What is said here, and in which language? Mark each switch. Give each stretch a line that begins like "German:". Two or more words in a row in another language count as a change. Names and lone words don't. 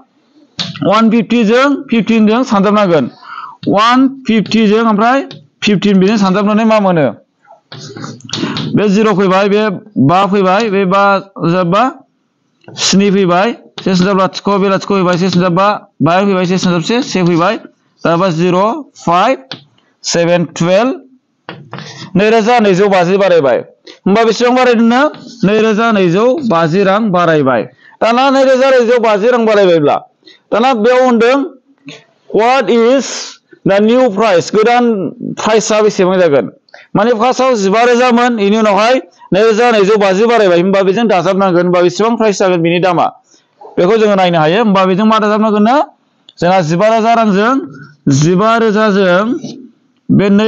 Bodo: 150 जों 15 जों सानजाबनांगोन 150 जों ओमफ्राय 15 बेजों सानजाबनानै मा मोनो बे 0 फैबाय बे 5 फैबाय बे 5 जाबा 7 फैबाय 1 सानजाब लाथिख' बे लाथिख' फैबाय 1 सानजाब 5 फैबाय 1 सानजाब 1 फैबाय दाबा 0 5 7 12 2250 बारायबाय होमबा बेसेबां बारायदोंनो 2250 रां बारायबाय दाना 2250 रां बारायबायब्ला दाना बेयाव होनदों
English: what is the new price
Bodo: गोदान प्राइसआ बेसेबां जागोन माने फार्स्टआव 15,000 मोन बेनि उनावहाय 2250 बारायबाय होमबा बेजों दाजाबनांगोन होमबा बेसेबां प्राइस जागोन बिनि दामा बेखौ जोङो नायनो हायो होमबा बेजों मा दाजाबनांगोन ना जोंहा 15,000 रांजों 15,000 जों बे